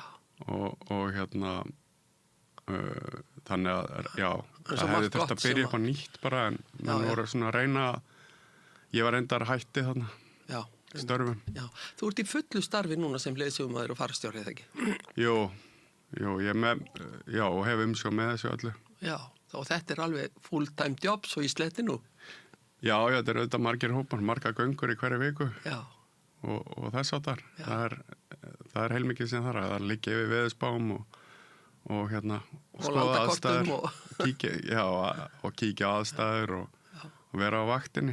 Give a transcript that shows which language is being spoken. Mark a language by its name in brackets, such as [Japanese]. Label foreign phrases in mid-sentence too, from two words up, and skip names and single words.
[Icelandic] Og þannig að, já, það hefði þurft að byrja upp á nýtt bara en mann voru svona að reyna, ég var reyndar hætti þarna. Já. Störfum. Já. Þú ert í fullu starfi núna sem leiðsögumaður og farastjóri, eða ekki? Jú, ég og hef umsjá með þessu öllu. Já, og þetta er alveg [English] full-time job [Icelandic] svo í slettinu. Já, þetta er auðvitað margir hópar, marga göngur í hverju viku. Já. og þess áttar. Það er heilmikið sem þar að liggja yfir veðurspám og skoða aðstæður og kíkja á aðstæður og vera á vaktinni.